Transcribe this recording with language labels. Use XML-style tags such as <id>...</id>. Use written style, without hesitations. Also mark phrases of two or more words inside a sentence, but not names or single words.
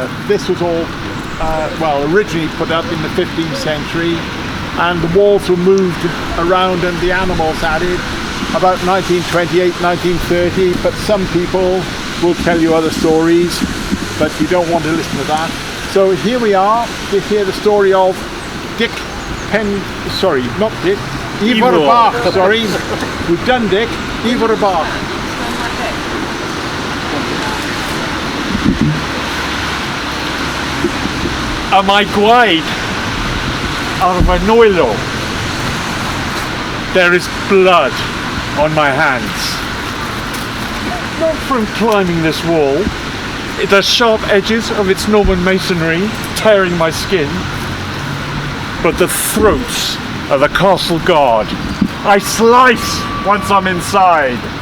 <en>This was all originally put up in the 15th century, and the walls were moved around and the animals added about 1928, 1930, but some people will tell you other stories, but you don't want to listen to that. So here we are to hear the story of Ivor Bach, sorry. We've done Dick, Ivor Bach.</en> <cy>A mae gwaed ar fy nwylo.</cy> <en>There is blood on my hands. Not from climbing this wall. The sharp edges of its Norman masonry tearing my skin, but the throats of the castle guard I slice once I'm inside.</en>